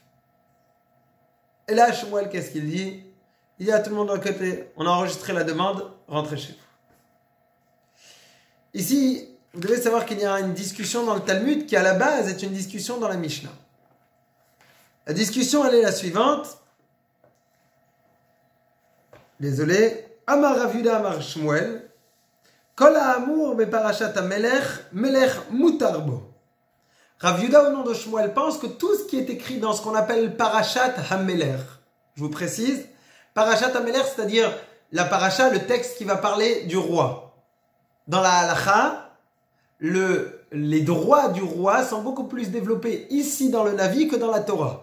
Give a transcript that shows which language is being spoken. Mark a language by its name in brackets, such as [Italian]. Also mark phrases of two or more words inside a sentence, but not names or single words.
[French] Et là Shmuel, qu'est-ce qu'il dit? Il dit à tout le monde d'un côté, on a enregistré la demande, rentrez chez vous. Ici, vous devez savoir qu'il y a une discussion dans le Talmud qui à la base est une discussion dans la Mishnah. La discussion, elle est la suivante. Désolé. [Hebrew] אמר רב יהודה אמר שמואל. כל האמור בפרשת המלך, מלך מותר בו. [French] Rav Yehuda, au nom de Shmuel, pense que tout ce qui est écrit dans ce qu'on appelle [Hebrew] פרשת המלך, [French] je vous précise, [Hebrew] פרשת המלך, [French] c'est-à-dire la parasha, le texte qui va parler du roi. Dans la halacha, les droits du roi sont beaucoup plus développés ici dans le Navi que dans la Torah.